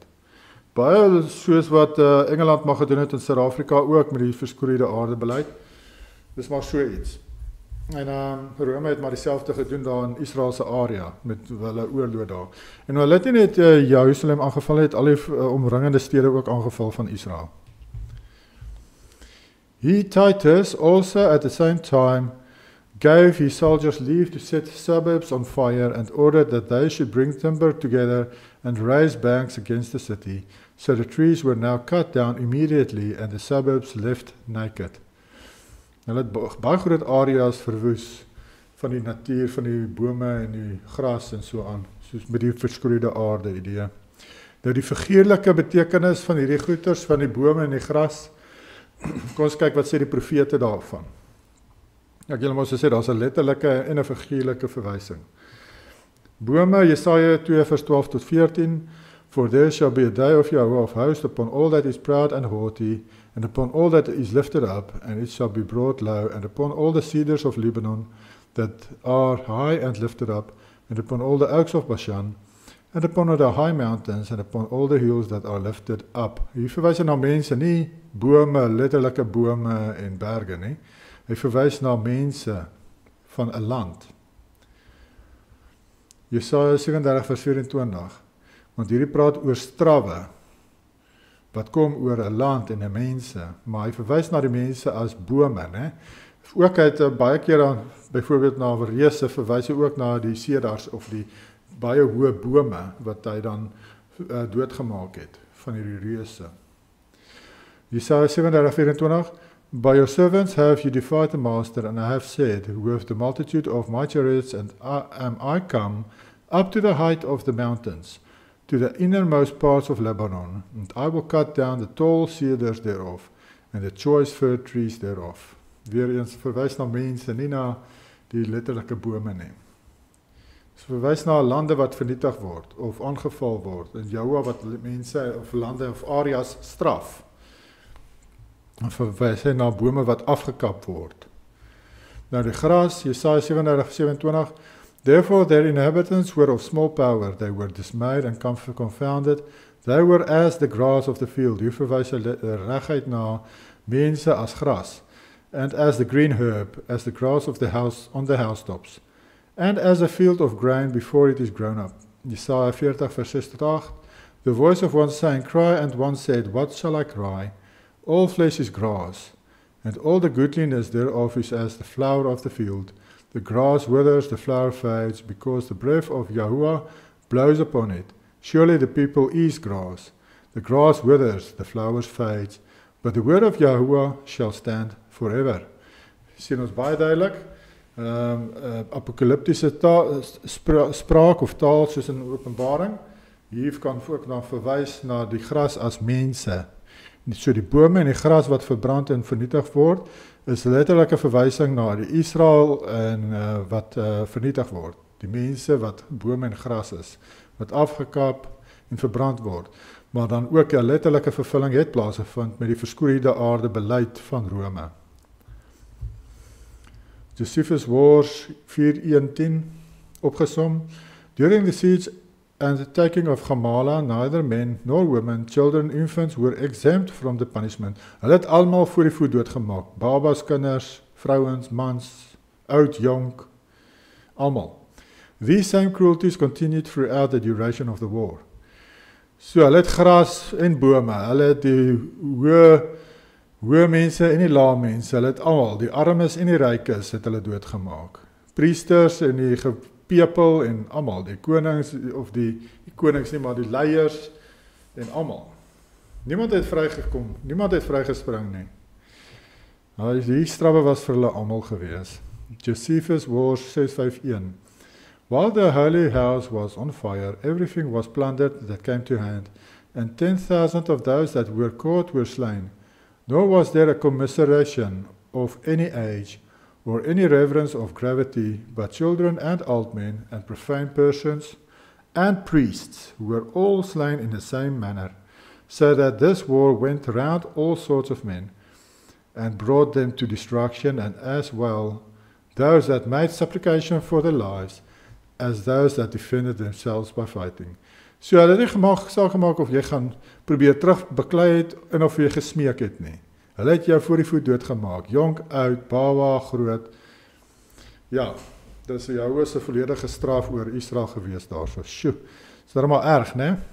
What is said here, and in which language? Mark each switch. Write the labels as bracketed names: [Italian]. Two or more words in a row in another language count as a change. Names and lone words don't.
[Afrikaans] Baie soos wat Engeland mag gedoen het in Suid-Afrika ook met die verskroeide aardebeleid. Dis maar so iets. En Rome het maar dieselfde gedoen daar in Israel se area met hulle oorlog daar. En hulle het nie net Jerusalem aangeval, het al die omringende stede ook aangeval van Israel. [English] He, Titus, also at the same time gave his soldiers leave to set suburbs on fire and ordered that they should bring timber together and raise banks against the city. So the trees were now cut down immediately and the suburbs left naked. [Afrikaans] Hulle het baie groot areas verwoes van die natuur, van die bome en die gras en so aan, soos met die verskroeide aarde idee. Nou die figuurlike betekenis van hierdie goeters, van die bome en die gras, kom ons kyk wat sê die profete daarvan. Ek julle moes sê, daar is 'n letterlike en 'n figuurlike verwysing. Bome, Jesaja 2 vers 12 tot 14, [English] For there shall be a day of Yahweh of hosts upon all that is proud and haughty, and upon all that is lifted up, and it shall be brought low, and upon all the cedars of Lebanon that are high and lifted up, and upon all the oaks of Bashan, and upon all the high mountains, and upon all the hills that are lifted up. [Afrikaans] Hier verwys hy na mense, nie bome, letterlike bome en berge nie. Hy verwys na mense van 'n land. Jesaja 37 vers 24, want hierdie praat oor strawwe, wat kom oor 'n land en 'n mense, maar hy verwys na die mense as bome, né? Ook hy het baie keer dan, byvoorbeeld na reuse, verwys hy ook na die sedars of die baie hoë bome wat hy dan doodgemaak het van hierdie reuse. [English] Jesaja 37:24, By your servants have you defied the master, and I have said, with the multitude of my chariots am I come up to the height of the mountains, to the innermost parts of Lebanon, and I will cut down the tall cedars thereof, and the choice fir trees thereof. [Afrikaans] Weer eens verwys na mense, nie na die letterlike bome nie. Verwys na lande wat vernietig word, of aangeval word, en Jahua wat mense of lande of areas straf. En verwys hy na bome wat afgekap word. Nou die gras, Jesaja 37:27, [English] Therefore their inhabitants were of small power, they were dismayed and confounded, they were as the grass of the field. [Afrikaans] Hier verwys hy reguit na mense as gras, [English] and as the green herb, as the grass of the house on the housetops, and as a field of grain before it is grown up. Jesaja 40:6-8, The voice of one saying, Cry, and one said, What shall I cry? All flesh is grass, and all the goodliness thereof is as the flower of the field. The grass withers, the flower fades, because the breath of Yahuwah blows upon it. Surely the people is grass. The grass withers, the flowers fades, but the word of Yahuwah shall stand forever. [Afrikaans] Sien ons baie duidelik, apokaliptiese spraak of taal soos in Openbaring. Hier kan ook dan verwys na die gras as mense. So die bome en die gras wat verbrand en vernietig word, is letterlike verwysing na die Israel en wat vernietig word. Die mense wat bome en gras is, wat afgekap en verbrand word. Maar dan ook 'n letterlike vervulling het plaasgevind met die verskroeide aarde beleid van Rome. Josephus Wars 4:1-10 opgesom. [English] During the siege and the taking of Gamala, neither men nor women, children, infants were exempt from the punishment. [Afrikaans] Hulle het almal voor die voet doodgemaak. Babas, kinders, vrouens, mans, oud, jonk, almal. [English] These same cruelties continued throughout the duration of the war. [Afrikaans] So hulle het gras en bome, hulle het die hoë mense en die lae mense, hulle het almal, die armes en die rykes het hulle doodgemaak. Priesters en die people en almal, die konings, of die konings nie, maar die leiers en almal. Niemand het vrygekom, niemand het vrygespring nie. Nou, die straffe was vir hulle almal gewees. Josephus Wars 6:5-1. [English] While the holy house was on fire, everything was plundered that came to hand, and 10,000 of those that were caught were slain. Nor was there a commiseration of any age, or any reverence of gravity, but children and old men, and profane persons, and priests, were all slain in the same manner, so that this war went round all sorts of men, and brought them to destruction, and as well those that made supplication for their lives, as those that defended themselves by fighting. [Afrikaans] So hulle het nie saak gemaak of jy gaan probeer terug beklei het, en of jy gesmeek het nie. Hulle het jou voor die voet doodgemaak, jonk, oud, baba, groot. Ja, dis jou is 'n volledige straf oor Israel gewees daarso. Sjoe, is maar erg, né?